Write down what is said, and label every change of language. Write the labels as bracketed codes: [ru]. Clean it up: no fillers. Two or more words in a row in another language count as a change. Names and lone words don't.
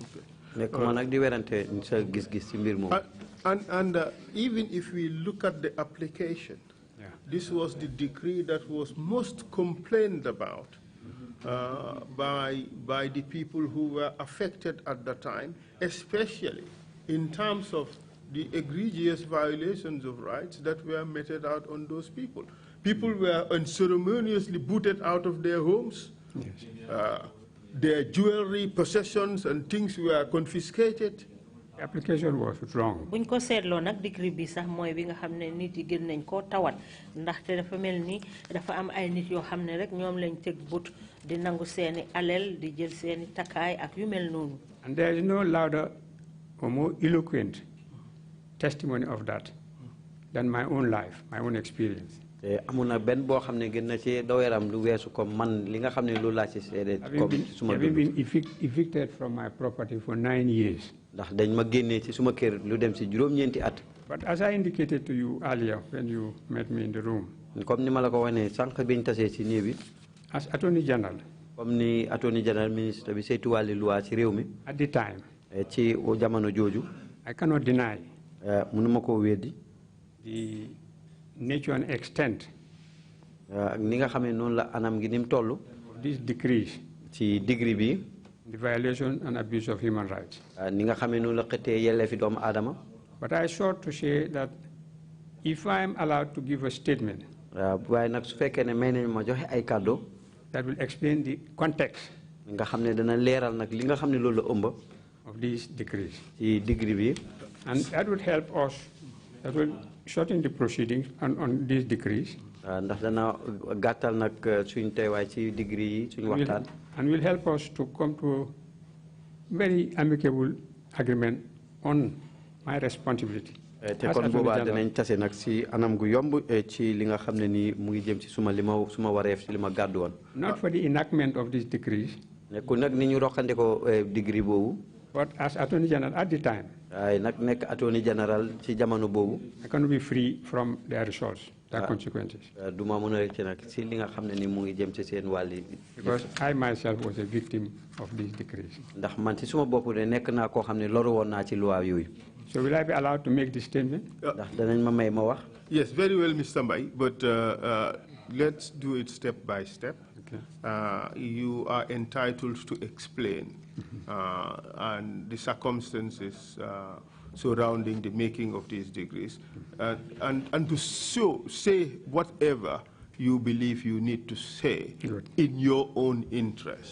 [en] And even if we look at the application, this was the decree that was most complained about by the people who were affected at the time, especially in terms of the egregious violations of rights that were meted out on those people. People were unceremoniously booted out of their homes. Yes. Their jewelry, possessions, and things were confiscated. The application was wrong. [wo] Buñ ko seetloo nag decree bi sax mooy bi nga xam ne nit yi gën nañ koo tawat ndaxte dafa mel ni dafa am ay nit yoo xam ne rek ñoom lañ teg but di nangu seeni alal di jël seeni takkaay ak yu mel noonu. [en] And there is no louder or more eloquent testimony of that than my own life, my own experience. [wo] Amuna ben bo xamne gën na ci doweram lu wessu ko man li nga xamne lu la ci sédé comme suma [en] I've been evicted from my property for 9 years. [wo] Ndax dañ ma génné ci suma kër lu dem ci juroom ñenti at. [en] But as I indicated to you earlier when you met me in the room, [wo] comme ni mala ko wone sank biñ tassé ci néeg bi, [en] as Attorney General, [wo] comme ni [en] Attorney General [wo] ministre bi saytu wali loi ci réew mi, [en] at the time, [wo] ci jamono joju, [en] I cannot deny [wo] mënuma ko wéddi [en] the nature and extent [wo] ni nga xamé non la anam gi nim tollu [en] these decrees [wo] ci degree bi [en] the violation and abuse of human rights [wo] ni nga xamé non la xété yelé fi doom adama. [en] But I sought to say that if I am allowed to give a statement [wo] way nak su fekké né may nañ ma joxe ay cadeau [en] that will explain the context [wo] nga xamné dana léral nak li nga xamné lolu la ëmb [en] of these decrees [wo] ci degree bi, [en] and that would help us, that will shorten the proceedings on these decrees. [wo] Ndax dana gàttal nag suñ teewaay ci degree yi suñ waxtaan. [en] And will help us to come to a very amicable agreement on my responsibility. [wo] Te kon boobaa danañ tase nag si anam gu yomb ci li nga xam ne nii mu ngi jëm ci suma wareef ci li ma gàddu woon. [en] Not for the enactment of these decrees. [wo] Nekkul nag ni ñu roqande ko degree boobu. [en] But as Attorney General at the time, I Attorney General [wo] ci jamono boobu, [en] I cannot be free from their results, their consequences. [wo] Duma mën a rëcc nag ci li nga xam ne ni mu ngi jëm ci seen wàlli. [en] Because I myself was a victim of these decrees. [wo] Ndax man ci suma bopp de nekk naa koo xam ne loru woon naa ci loi yooyu. [en] So will I be allowed to make this statement? [wo] Ndax danañ ma may ma wax. [en] Yes, very well, Mr. Mbai, but let's do it step by step. Okay. You are entitled to explain and the circumstances surrounding the making of these degrees, and to say whatever you believe you need to say in your own interest.